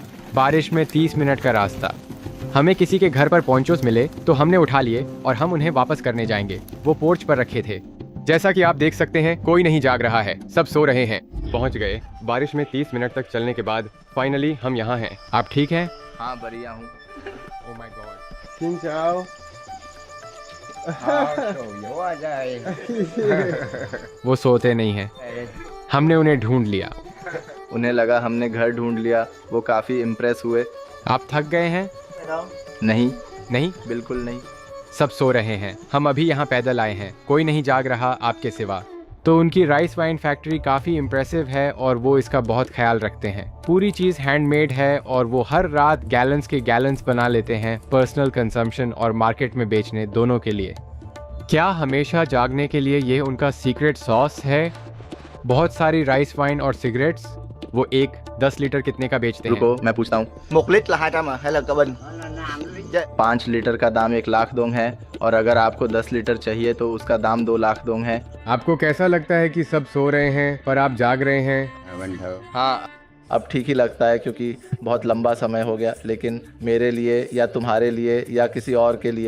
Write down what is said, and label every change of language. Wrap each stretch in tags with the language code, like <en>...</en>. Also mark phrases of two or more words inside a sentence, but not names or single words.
<hi>बारिश में 30 मिनट का रास्ता। हमें किसी के घर पर पोंचोस मिले तो हमने उठा लिए और हम उन्हें वापस करने जाएंगे। वो पोर्च पर रखे थे। जैसा कि आप देख सकते हैं, कोई नहीं जाग रहा है, सब सो रहे हैं। पहुंच गए। बारिश में 30 मिनट तक चलने के बाद फाइनली हम यहाँ हैं। आप ठीक हैं? हाँ, बढ़िया हूँ।</hi> <en>oh my god.</en> <vi>Xin chào. Dỗ trời.</vi> <hi>वो सोते नहीं हैं। हमने उन्हें ढूंढ लिया। उन्हें लगा हमने घर ढूंढ लिया, वो काफ़ी इम्प्रेस हुए। आप थक गए हैं? नहीं, नहीं, बिल्कुल नहीं। सब सो रहे हैं। हम अभी यहाँ पैदल आए हैं, कोई नहीं जाग रहा आपके सिवा। तो उनकी</hi> <en>rice wine</en> <hi>फैक्ट्री काफ़ी इम्प्रेसिव है और वो इसका बहुत ख्याल रखते हैं। पूरी चीज़ हैंडमेड है और वो हर रात गैलन्स के गैलन्स बना लेते हैं,</hi> <en>personal consumption</en> <hi>और मार्केट में बेचने दोनों के लिए। क्या हमेशा जागने के लिए ये उनका</hi> <en>secret sauce</en> <hi>है? बहुत सारी</hi> <en>rice wine</en> <hi>और सिगरेट्स। वो एक 10 लीटर कितने का बेचते हैं? रुको, मैं पूछता हूँ।</hi> <vi>1 lít là 200 à hay là cả bình?</vi> <hi>5 लीटर का दाम 1 लाख दोंग है और अगर आपको 10 लीटर चाहिए तो उसका दाम 2 लाख दोंग है। आपको कैसा लगता है कि सब सो रहे हैं पर आप जाग रहे हैं? हाँ, अब ठीक ही लगता है क्योंकि बहुत लंबा समय हो गया, लेकिन मेरे लिए या तुम्हारे लिए या किसी और के लिए।</hi>